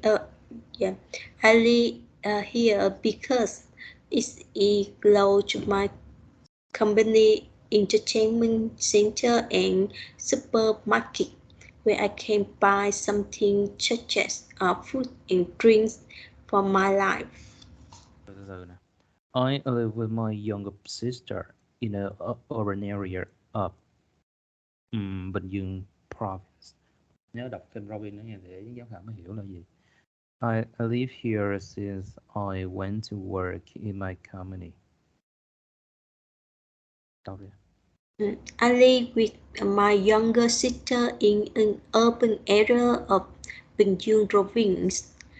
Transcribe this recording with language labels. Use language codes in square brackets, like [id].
[en] I live here because it's close to my company, entertainment center, and supermarket, where I can buy something such as food and drinks for my life. I live with my younger sister in an urban area of Bình Dương province. [vi] Nhớ đọc kênh Robin nữa nha để giám khảo mới hiểu là gì. [en] I live here since I went to work in my company. [vi] Đọc đi. [en] I live with my younger sister in an urban area of Bình Dương province.